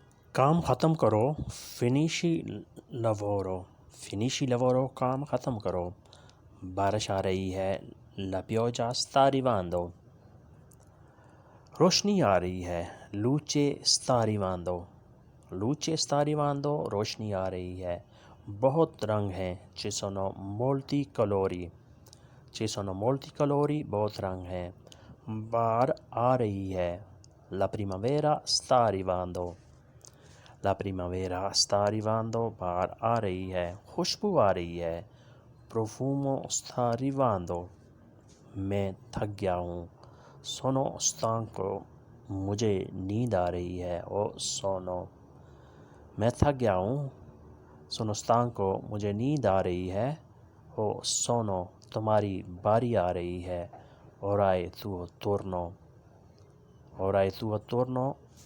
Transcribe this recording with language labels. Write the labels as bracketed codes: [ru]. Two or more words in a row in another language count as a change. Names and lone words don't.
[ur] کام ختم کرو، [it] finisci lavoro, finisci lavoro, [ur] کام ختم کرو، بارش آ رہی ہے، [it] la pioggia sta arrivando، [ur] روشنی آ رہی ہے، [it] luce sta arrivando، luce sta arrivando، [ur] روشنی آ رہی ہے، بہت رنگ ہیں، [it] ci sono molti colori، ci sono molti colori، [ur] بہت رنگ ہیں، بہار آ رہی ہے، [it] la primavera sta arrivando، la primavera sta arrivando، [ur] بہار آ رہی ہے، خوشبو آ رہی ہے، [it] profumo sta arrivando، [ur] میں تھک گیا ہوں، [it] sono stanco، [ur] مجھے نیند آ رہی ہے، [it] o sono، [ur] میں تھک گیا ہوں، [it] sono stanco، [ur] مجھے نیند آ رہی ہے، [it] o sono، [ur] تمہاری باری آ رہی ہے، [it] ora è tuo turno، ora è tuo turno،